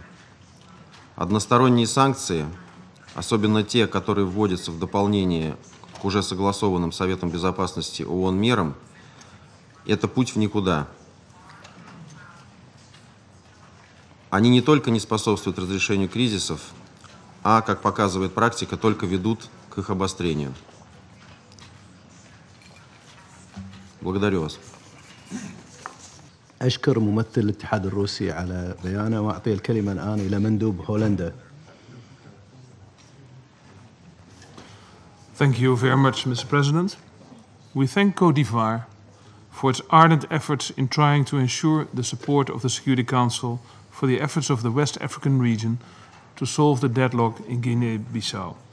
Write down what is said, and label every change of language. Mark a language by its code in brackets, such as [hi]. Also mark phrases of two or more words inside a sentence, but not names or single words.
[ru] Односторонние санкции, особенно те, которые вводятся в дополнение к уже согласованным Советом Безопасности ООН мерам, это путь в никуда. Они не только не способствуют разрешению кризисов, а, как показывает практика, только ведут к их обострению. Благодарю вас. [ar] أشكر ممثل الاتحاد الروسي على بيانه وأعطي الكلمة الآن إلى مندوب هولندا. [en] Thank you very much, Mr. President. We thank Côte d'Ivoire for its ardent efforts in trying to ensure the support of the Security Council for the efforts of the West African region to solve the deadlock in Guinea-Bissau.